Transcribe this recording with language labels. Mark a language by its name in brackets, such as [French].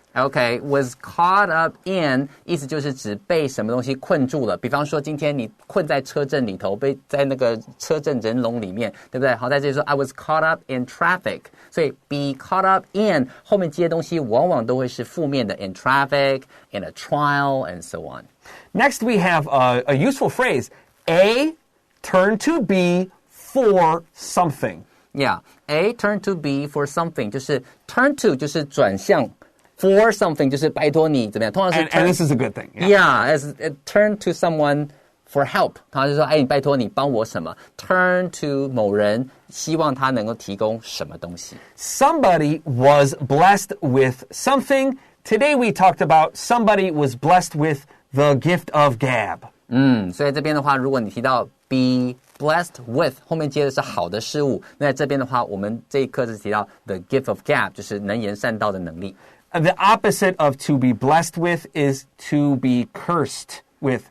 [Chinese] Okay, [English] was caught up in [Chinese] 意思就是指被什么东西困住了。比方说今天你困在车阵里头，被在那个车阵人龙里面，对不对？好，在这里说 [English] I was caught up in traffic， [Chinese] 所以 [English] be caught up in [Chinese] 后面接的东西往往都会是负面的 [English] in traffic, in a trial, and so on. Next we have a useful phrase, A turn to B for something. [Chinese] Yeah, [English] A turn to B for something [Chinese] 就是 turn to 就是转向。 [English] For something [Chinese] 就是拜托你怎么样，通常是 [English] and this is a good thing. [Chinese] Yeah, [English] as turn to someone for help， [Chinese] 他就说，你拜托你帮我什么 ？Turn to 某人，希望他能够提供什么东西。 [English] Somebody was blessed with something. Today we talked about somebody was blessed with the gift of gab. [Chinese] 所以这边的话，如果你提到 [English] be blessed with [Chinese] 后面接的是好的事物，那在这边的话，我们这一课是提到 [English] the gift of gab， [Chinese] 就是能言善道的能力。 [English] The opposite of to be blessed with is to be cursed with.